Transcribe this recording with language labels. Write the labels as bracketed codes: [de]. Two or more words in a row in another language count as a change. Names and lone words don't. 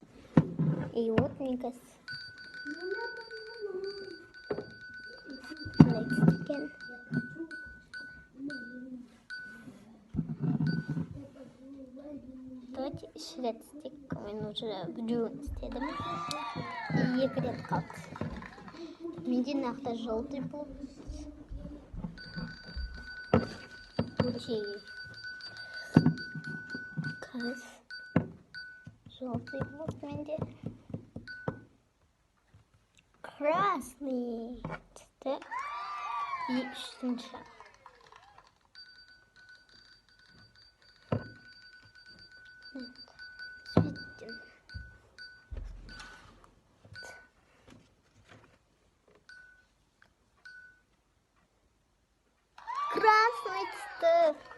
[ru] И вот [kk] мен қазір қандай түсті екен. Давайте үш рет істейік. Мен уже біреуін істедім. И екі рет қалды. Менде нақты [ru] желтый был. Крас. Желтый был менде. Красный. [kk] И үшінші. Светим. Красный түсті.